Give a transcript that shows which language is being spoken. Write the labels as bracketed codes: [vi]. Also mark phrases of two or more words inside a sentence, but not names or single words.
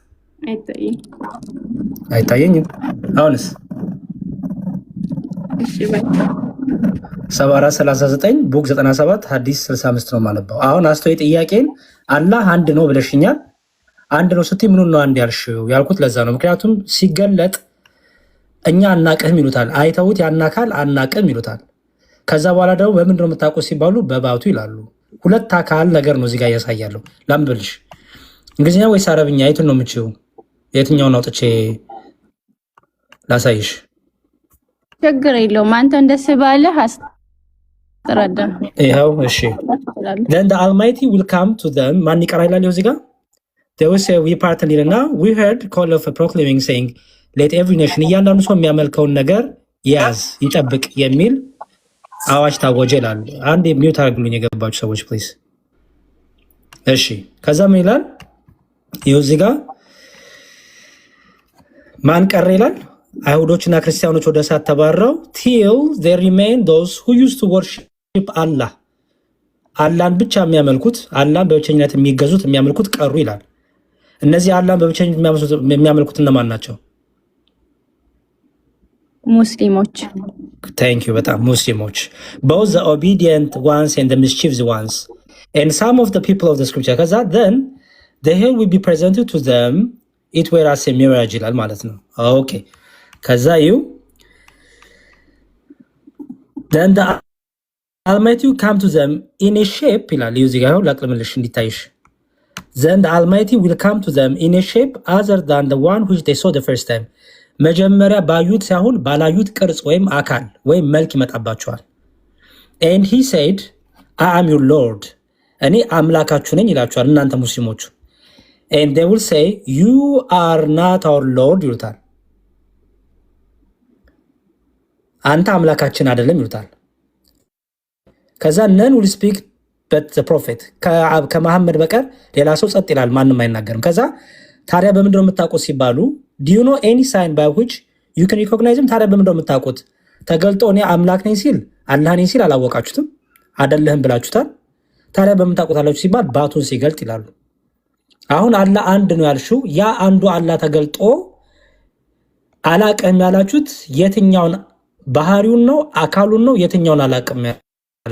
[am] አይታየኝም። አሁንስ 7439 ቡክ 97 ሀዲስ 65 ነው የማነበው። አሁን አስተያየት ጥያቄን አላህ አንድ ነው ብለሽኛል። አንድ ነው ስትይ ምኑን ነው አንድ ያልሽው ያልኩት ለዛ ነው። ምክንያቱም ሲገለጥ እኛ አናቅህም ይሉታል። አይተውት ያን አካል አናቅህም ይሉታል። ከዛ በኋላ ደግሞ በምንድነው የምታውቁት ሲባሉ በባቱ ይላሉ። ሁለት አካል ነገር ነው እዚጋ እያሳያለሁ። ላምብልሽ እንግሊዝኛ ወይስ አረብኛ? የቱን ነው የምችው? የትኛውን አውጥቼ ላሳይሽ? ችግር የለውም። አንተ እንደስ ባለህ አስረዳ። ይኸው እሺ። [en] then the almighty will come to them [am] ማን ይቀራ ይላል እዚህ ጋር [en] they will say we partnered [am] እና [en] we heard call of a proclaiming saying let every nation [am] እያንዳንዱ ሰው የሚያመልከውን ነገር ያዝ ይጠብቅ የሚል አዋጅ ታወጀ ይላል። አንድ ሚውት አድርጉልኝ የገባችሁ ሰዎች ፕሊዝ። እሺ ከዛ ምን ይላል? ይኸው እዚህ ጋር ማን ቀረ ይላል? አይሁዶችና ክርስቲያኖች ወደ እሳት ተባረው [en] till there remain those who used to worship Allah [am] አላህን ብቻ የሚያመልኩት አላህን በብቸኝነት የሚገዙት የሚያመልኩት ቀሩ ይላል። እነዚህ አላህን በብቸኝነት የሚያመልኩት እነማን ናቸው? ሙስሊሞች። [en] Thank you [am] በጣም ሙስሊሞች [en] both the obedient ones and the mischievous ones and some of the people of the scripture ከዛ then the hell will be presented to them it were as a mirage [am] ይላል ማለት ነው። ኦኬ ከዛ ይው [en] then the Almighty will come to them in a shape [am] ይላል። ይው እዚህ ጋር ላቅልምልሽ እንዲታይሽ [en] then the Almighty will come to them in a shape other than the one which they saw the first time [am] መጀመሪያ ባዩት ሳይሆን ባላዩት ቅርጽ ወይም አካል ወይም መልክ ይመጣባቸዋል። [en] and he said I am your Lord [am] እኔ አምላካችሁ ነኝ ይላቸዋል እናንተ ሙስሊሞቹ [en] and they will say you are not our Lord ይሉታል። [am] አንተ አምላካችን አይደለም ይሉታል። ከዛ [en] none will speak but the prophet [am] ከመሐመድ በቀር ሌላ ሰው ጸጥ ይላል፣ ማንም አይናገርም። ከዛ ታዲያ በምንድነው የምታውቁት ሲባሉ [en] do you know any sign by which you can recognize him [am] ታዲያ በምንድነው የምታውቁት? ተገልጦ እኔ አምላክ ነኝ ሲል አላህ ነኝ ሲል አላወቃችሁትም አይደለህም ብላችሁታል። ታዲያ በምን ታውቁታላችሁ ሲባል ባቱን ሲገልጥ ይላሉ። አሁን አላህ አንድ ነው ያልሽው ያ አንዱ አላህ ተገልጦ አላቅም ያላችሁት የትኛውን ባህሪውን ነው አካሉን ነው የትኛውን አላቅም ያላችሁት?